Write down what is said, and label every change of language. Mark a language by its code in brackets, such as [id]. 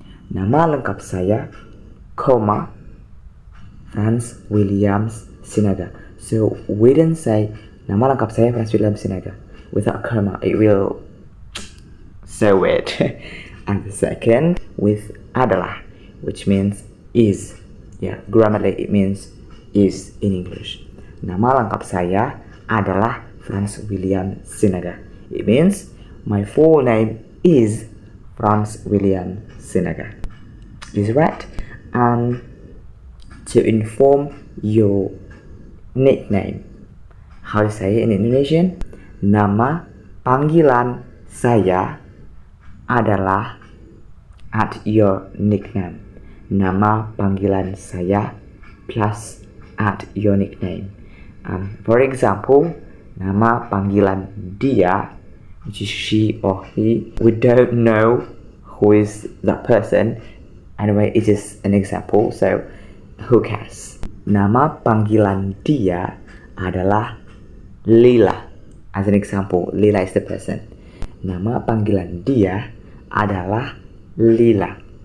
[id] Nama lengkap saya, [en] comma, [id] Franz Williams Sinaga. [en] So we didn't say [id] nama lengkap saya [en] Franz Williams Sinaga without comma. It will so weird. And the second with adalah, which means is. Yeah, grammarly it means is in English. [id] Nama lengkap saya adalah Franz William Sinaga. [en] It means my full name is Franz William Sinaga. Is right. And to inform your nickname, how to say it in Indonesian? [id] Nama panggilan saya adalah [en] at your nickname. [id] Nama panggilan saya [en] plus at your nickname. For example, [id] nama panggilan dia, [en] which is she or he. We don't know who is that person. Anyway, it's just an example, so who cares? [id] Nama panggilan dia adalah Lila. [en] As an example, Lila is the person. [id] Nama panggilan dia adalah Lila.